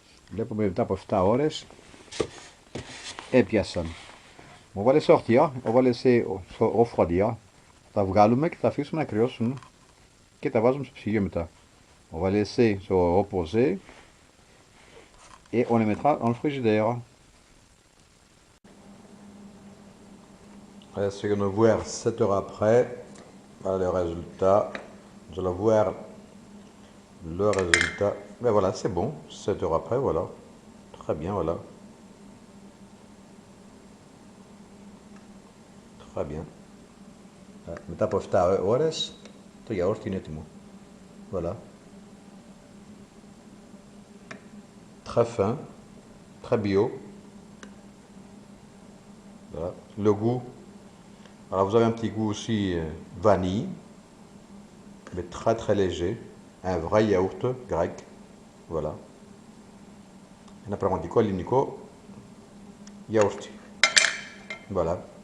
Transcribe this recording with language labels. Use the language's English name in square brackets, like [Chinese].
[Greek] Βλέπουμε μετά από 7 ώρες έπιασαν. [French] On va les sortir, on va laisser refroidir. [Greek] Τα βγάλουμε και τα αφήσουμε να κρυώσουν και τα βάζουμε στο ψυγείο μετά. [French] On va laisser se reposer et on les mettra dans le frigidaire. Est-ce que nous voir 7 heures après? Voilà le résultat. Nous allons voir le résultat. Mais voilà, c'est bon. 7 heures après, voilà. Très bien, voilà. Très bien. [Greek] Μετά από 7 ώρες το γιαούρτι είναι έτοιμο. [French] Voilà. Très fin, très bio. Voilà. Le goût. Alors vous avez un petit goût aussi vanille, mais très très léger. Un vrai yaourt grec. Voilà. [Greek] Ένα πραγματικό ελληνικό γιαούρτι. Voilà.